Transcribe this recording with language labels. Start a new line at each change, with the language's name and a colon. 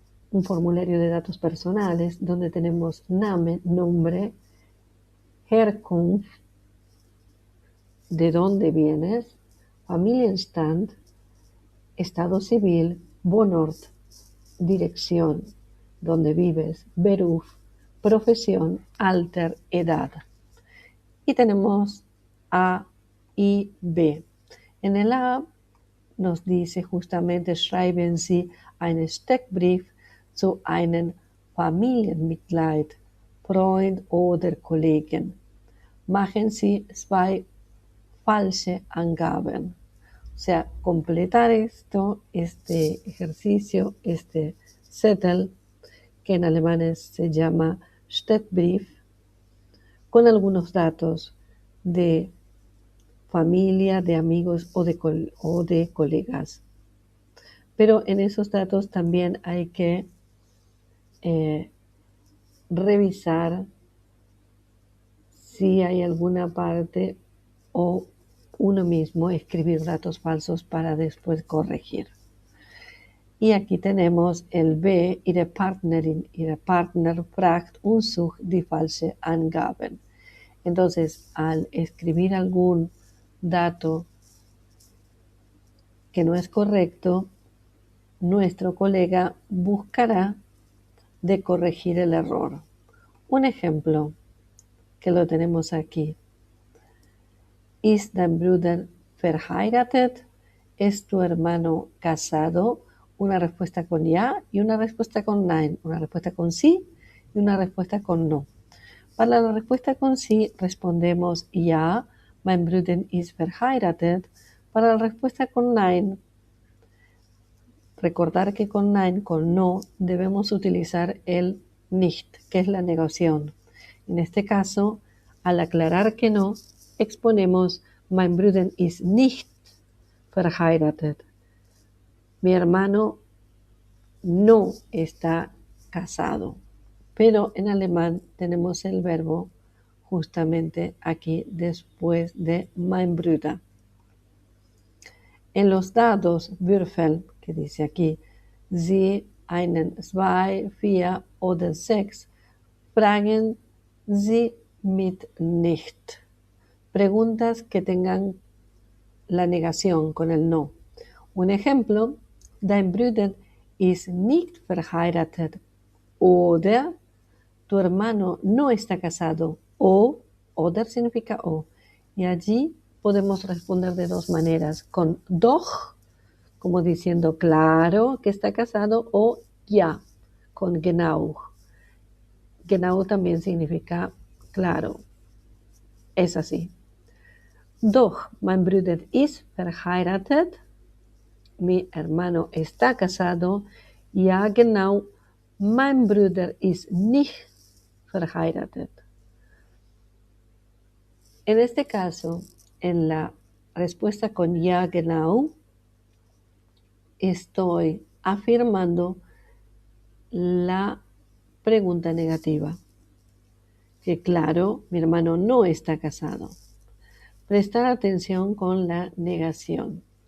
Spanish: un formulario de datos personales donde tenemos Name, nombre, Herkunft, de dónde vienes, Familienstand, estado civil, Wohnort, dirección, donde vives, Beruf, profesión, Alter, edad. Y tenemos A y B. En el A nos dice justamente, schreiben Sie einen Steckbrief zu einem Familienmitglied, Freund oder Kollegen.
German: Machen Sie zwei falsche Angaben.
Spanish: O sea, completar este ejercicio, este Zettel, que en alemán se llama Steckbrief, con algunos datos de familia, de amigos o de colegas. Pero en esos datos también hay que revisar si hay alguna parte o uno mismo escribir datos falsos para después corregir.
German: Y aquí tenemos el B, Ihre Partnerin, Ihre Partner fragt und sucht die falsche Angaben.
Spanish: Entonces, al escribir algún dato que no es correcto, nuestro colega buscará de corregir el error. Un ejemplo que lo tenemos aquí.
German: Ist dein Bruder verheiratet?
Spanish: ¿Es tu hermano casado? Una respuesta con ya y una respuesta con nein. Una respuesta con sí y una respuesta con no. Para la respuesta con sí respondemos ja, mein Bruder ist verheiratet. Para la respuesta con nein, recordar que con nein, con no, debemos utilizar el nicht, que es la negación. En este caso, al aclarar que no, exponemos mein Bruder ist nicht verheiratet. Mi hermano no está casado. Pero en alemán tenemos el verbo justamente aquí después de mein Bruder.
German: En los dados Würfel, que dice aquí, Sie einen, zwei, vier oder sechs, fragen Sie mit nicht.
Spanish: Preguntas que tengan la negación con el no.
German: Un ejemplo, dein Bruder ist nicht verheiratet.
Spanish: Oder, tu hermano no está casado. O, oder significa o. Y allí podemos responder de dos maneras, con doch, como diciendo claro que está casado, o ja, con genau. Genau también significa claro. Es así.
German: Doch, mein Bruder ist verheiratet. Mi hermano está casado. Ja, genau, mein Bruder ist nicht verheiratet.
Spanish: En este caso, en la respuesta con ja, genau, estoy afirmando la pregunta negativa. Que claro, mi hermano no está casado. Prestar atención con la negación.